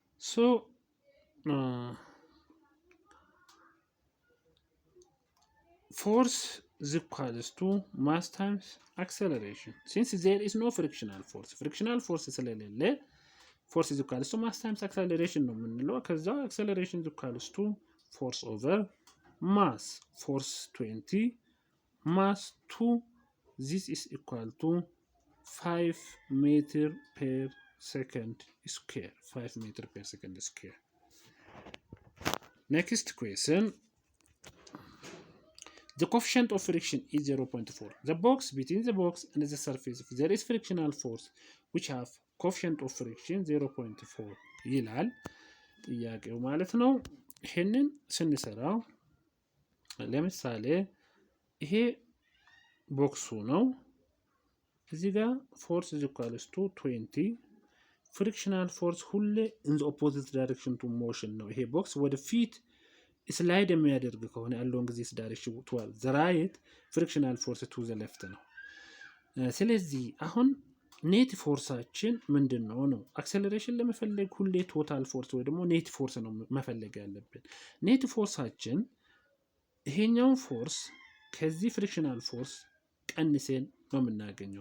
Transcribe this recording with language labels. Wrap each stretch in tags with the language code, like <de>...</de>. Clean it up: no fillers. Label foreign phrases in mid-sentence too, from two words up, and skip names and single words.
<en>So force is equals to mass times acceleration. Since there is no frictional force ስለሌለ force is equals to mass times acceleration</en> <am>ነው የምንለው። ከዛ</am> <en>acceleration is equals to force over mass, force 20 mass 2, this is equal to 5 meter per second square. 5 meter per second square. Next question. The coefficient of friction is 0.4. The box between the box and the surface, if there is frictional force which have coefficient of friction 0.4</en> <am>ይላል ጥያቄው ማለት ነው። ይሄንን ስንሰራው ለምሳሌ ይሄ ቦክሱ ነው። እዚህ ጋር</am> <en>ፎርስ is equals to 20 frictional force ሁሌ in the opposite direction to motion</en> <am>ነው። ይሄ ቦክስ ወደ ፊት ስላይድ የሚያደርግ ከሆነ ያለውን ጊዜ</am> <en>direction toward the right frictional force to the left</en> <am>ነው። ስለዚህ አሁን ኔት ፎርሳችን ምንድን ነው ነው አክሰለሬሽን ለመፈለግ ሁሌ</am> <en>total force</en> <am>ወይ ደግሞ</am> <en>net force</en> <am>ነው መፈለግ ያለብን። ኔት ፎርሳችን ይሄኛውን ፎርስ ከዚህ</am> <en>frictional force</en> <am>ቀንሴን ነው የምናገኘው።</am>